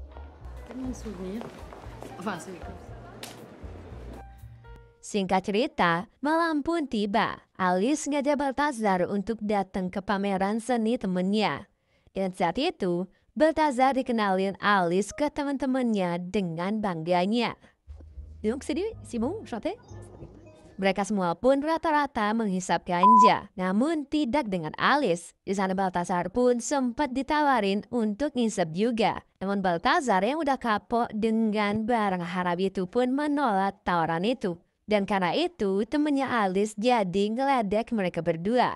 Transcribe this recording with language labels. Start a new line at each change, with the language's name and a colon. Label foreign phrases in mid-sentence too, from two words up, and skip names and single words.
Indonesian: Singkat cerita, malam pun tiba. Alice ngajak Baltasar untuk datang ke pameran seni temennya. Dan saat itu, Baltasar dikenalin Alice ke teman-temannya dengan bangganya.
French: Donc c'est bon, chanter?
Indonesian: Mereka semua pun rata-rata menghisap ganja, namun tidak dengan Alice. Di sana Baltasar pun sempat ditawarin untuk ngisap juga. Namun Baltasar yang udah kapok dengan barang haram itu pun menolak tawaran itu. Dan karena itu temennya Alice jadi ngeledek mereka berdua.